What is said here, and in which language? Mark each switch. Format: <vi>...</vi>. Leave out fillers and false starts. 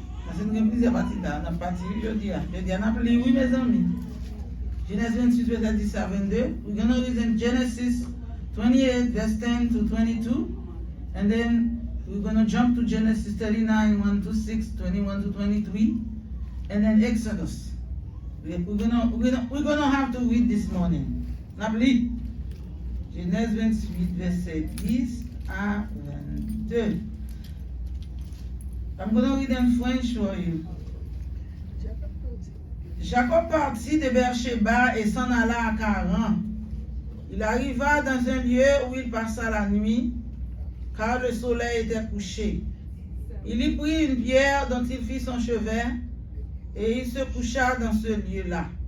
<fr>Parce que nous avons plusieurs parties là. On a parti aujourd'hui. Aujourd'hui, on a appelé oui, mes amis. Genèse 28, verset 10 à 22.</fr> <en>We're going to read in Genesis 28, verse 10 to 22. And then we're going to jump to Genesis 39, 1 to 6, 21 to 23. And then Exodus. We're gonna have to read this morning.</en> <fr>N'oublie. Genèse 28, verset 10 à 22.</fr> <en>I'm going to read in French for you.</en> <fr>Jacob partit de Beersheba et s'en alla à Charan. Il arriva dans un lieu où il passa la nuit, car le soleil était couché. Il y prit une pierre dont il fit son chevet, et il se coucha dans ce lieu-là.</fr>